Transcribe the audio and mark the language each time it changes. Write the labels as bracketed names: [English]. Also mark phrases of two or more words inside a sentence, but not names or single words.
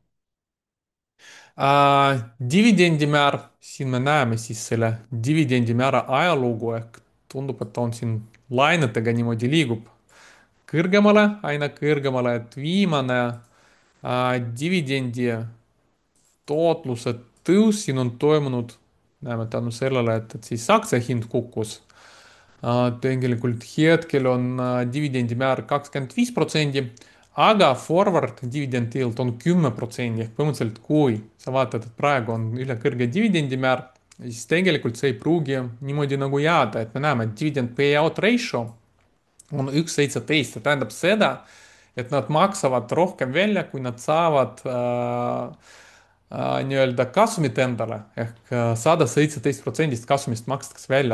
[Estonian] Dividendimäär, siin me näeme siis selle dividendimäära ajalugu ehk tundub, et ta on siin lainetega niimoodi liigub kõrgemale, aina kõrgemale, et viimane dividendi tootluse tõus siin on toimunud, näeme tänu sellele, et siis aktsia hind kukkus. Tegelikult hetkel on dividendimäär 25%, aga [English] forward dividend yield [Estonian] on 10% ehk põhimõtteliselt, kui sa vaatad, et praegu on üle kõrge dividendimäär, siis tegelikult see ei pruugi niimoodi nagu jääda, et me näeme, et [English] dividend payout ratio [Estonian] on 1,17, see tähendab seda, et nad maksavad rohkem välja, kui nad saavad nii-öelda kasumit endale ehk 117% kasumist makstakse välja.